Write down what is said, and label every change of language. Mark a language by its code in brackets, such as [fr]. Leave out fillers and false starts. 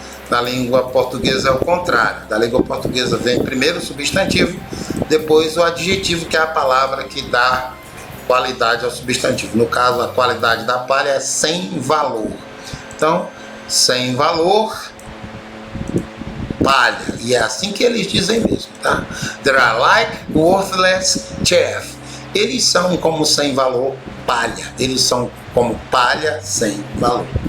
[pt] Na língua portuguesa é o contrário. Da língua portuguesa vem primeiro o substantivo, depois o adjetivo, que é a palavra que dá qualidade ao substantivo. No caso, a qualidade da palha é sem valor. Então, sem valor, palha. E é assim que eles dizem mesmo, tá? [en] They are like worthless chaff. [pt] Eles são como sem valor, palha. Eles são como palha sem valor.